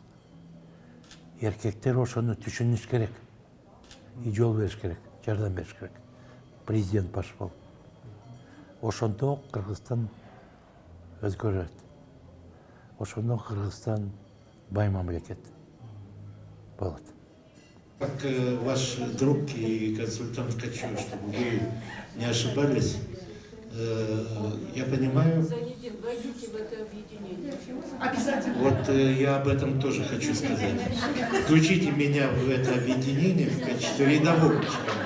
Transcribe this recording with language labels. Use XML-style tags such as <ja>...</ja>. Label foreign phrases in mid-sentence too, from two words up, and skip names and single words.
<ky>Эркектер ошону түшүнүш керек. И жол бериш керек, жардам бериш керек. Президент баш болуп. Ошондо Кыргызстан өзгөрөт. Ошондо Кыргызстан бай мамлекет болот.</ky> <ru>Как ваш друг и консультант хочу, чтобы вы не ошибались. Я понимаю. Войдите в это объединение. Обязательно. Вот я об этом тоже хочу сказать. Включите меня в это объединение в качестве рядового члена.</ru>